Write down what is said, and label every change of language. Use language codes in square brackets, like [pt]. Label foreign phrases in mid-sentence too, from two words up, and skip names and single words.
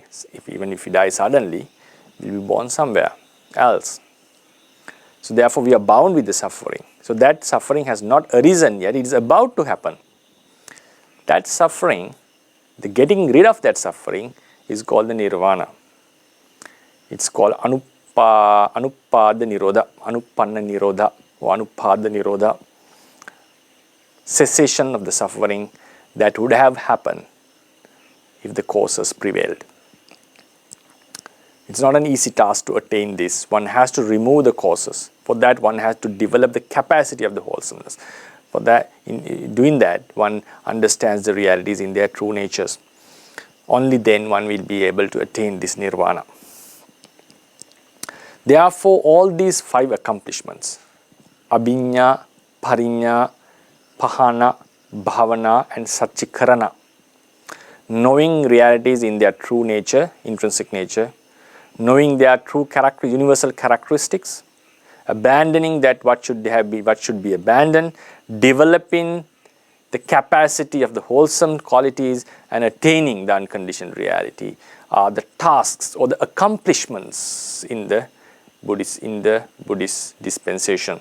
[en] Even if we die suddenly, we will be born somewhere else. So therefore we are bound with the suffering. So that suffering has not arisen yet, it is about to happen. That suffering, the getting rid of that suffering is called the nirvana. It's called [pi] anupada nirodha, anupanna nirodha, or anupada nirodha. [en] Cessation of the suffering that would have happened if the causes prevailed. It's not an easy task to attain this. One has to remove the causes. For that, one has to develop the capacity of the wholesomeness. For that, in doing that, one understands the realities in their true natures. Only then one will be able to attain this nirvana. Therefore, all these 5 accomplishments, [pi] abhinya, parinya, pahana, bhavana and satchikarana, [en] knowing realities in their true nature, intrinsic nature, knowing their true character, universal characteristics, abandoning that what should be abandoned, developing the capacity of the wholesome qualities and attaining the unconditioned reality are the tasks or the accomplishments in the Buddhist dispensation.